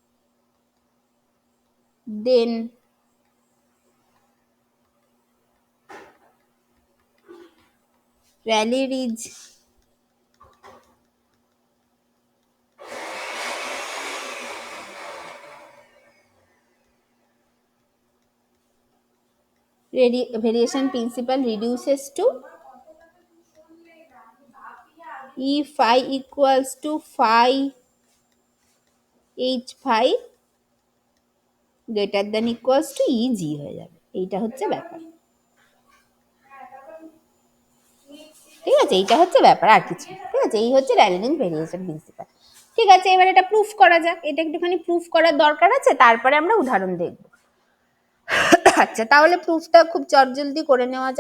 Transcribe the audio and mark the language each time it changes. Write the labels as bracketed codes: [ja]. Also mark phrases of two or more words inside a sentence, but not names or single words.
[en] then Rayleigh-Ridge variation principle reduces to E phi equals to phi h phi greater than equals to E g [bn] হয়ে যাবে, এইটা হচ্ছে ব্যাপার। ঠিক আছে, এইটা হচ্ছে ব্যাপার, আর কিছু। ঠিক আছে, এই হচ্ছে [en] Rayleigh-Range variation principle. [bn] ঠিক আছে, এবার এটা প্রুফ করা যাক, এটা একটুখানি প্রুফ করার দরকার আছে, তারপরে আমরা উদাহরণ দেখব। আচ্ছা, তাহলে প্রুফটা খুব চটজলদি করে নেওয়া যাক।